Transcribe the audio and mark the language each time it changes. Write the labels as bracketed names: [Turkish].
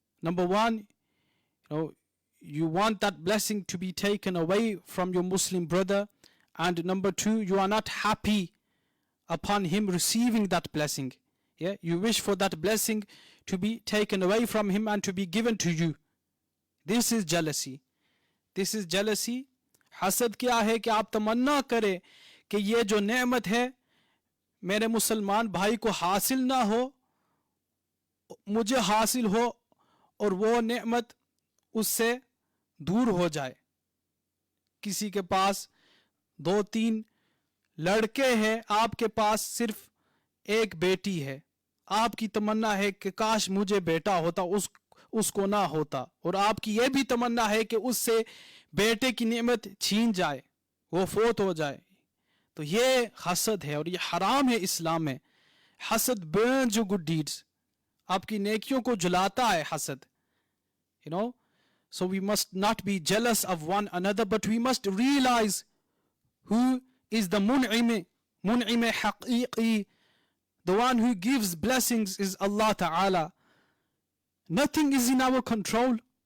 [English] Number 1, you want that blessing to be taken away from your Muslim brother. And number 2, you are not happy upon him receiving that blessing. Yeah, you wish for that blessing to be taken away from him and to be given to you. This is jealousy. This is jealousy. [Hindi] हसद क्या है कि आप तमन्ना करें कि ये जो नेमत है मेरे मुसलमान भाई को हासिल ना हो, मुझे हासिल हो और वो नेमत उससे दूर हो जाए. किसी के पास 2-3 लड़के हैं, आपके पास सिर्फ एक बेटी है. आपकी तमन्ना है कि काश मुझे बेटा होता, उसको ना होता. और आपकी ये भी तमन्ना है कि उससे बेटे की नेमत छीन जाए, वो फोत हो जाए. तो ये हसद है और ये हराम है इस्लाम में. [English] हसद burns your good deeds. [Hindi] आपकी नेकियों को जलाता है हसद. [English] So we must not be jealous of one another, but we must realize who is the mun'im haqiqi. The one who gives blessings is Allah Ta'ala. Nothing is in our control.